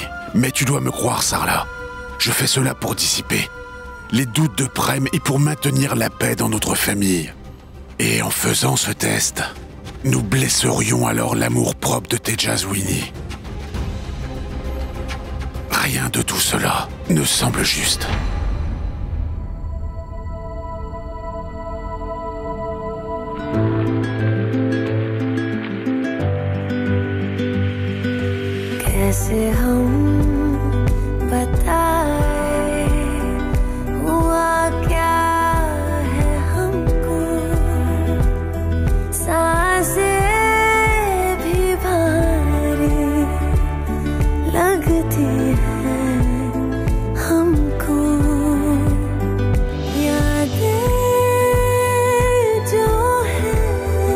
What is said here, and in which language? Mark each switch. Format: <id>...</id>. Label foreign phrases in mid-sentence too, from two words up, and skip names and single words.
<fr>Mais tu dois me croire, Sarla. Je fais cela pour dissiper les doutes de Prem et pour maintenir la paix dans notre famille. Et en faisant ce test, nous blesserions alors l'amour-propre de Tejaswini. Rien de tout cela ne semble juste.</fr> <hi>कैसे हम बताए हुआ क्या है हमको, सांसें भी भारी लगती हैं हमको, यादें जो हैं</hi>